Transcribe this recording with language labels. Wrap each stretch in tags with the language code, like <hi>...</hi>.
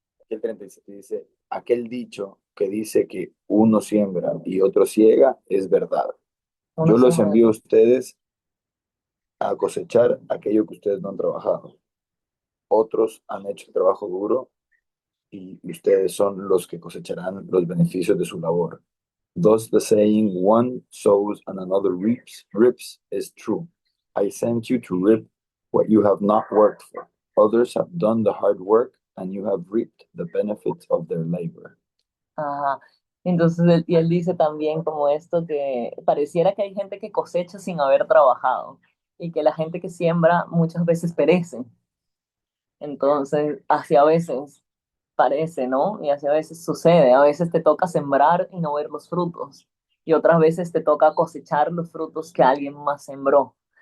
<es>Aquí el 37 dice, aquel dicho que dice que uno siembra y otro ciega es verdad. Uno Yo los siembra. envío a ustedes a cosechar aquello que ustedes no han trabajado. Otros han hecho el trabajo duro y ustedes son los que cosecharán los beneficios de su labor.</es> <en>Thus the saying, one sows and another reaps is true. I sent you to reap what you have not worked for. Others have done the hard work and you have reaped the benefits of their labor. Ajá.</en> <es>Entonces, y él dice también como esto que pareciera que hay gente que cosecha sin haber trabajado y que la gente que siembra muchas veces perece. Entonces, así a veces parece, ¿no? Y así a veces sucede. A veces te toca sembrar y no ver los frutos. Y otras veces te toca cosechar los frutos que alguien más sembró.</es>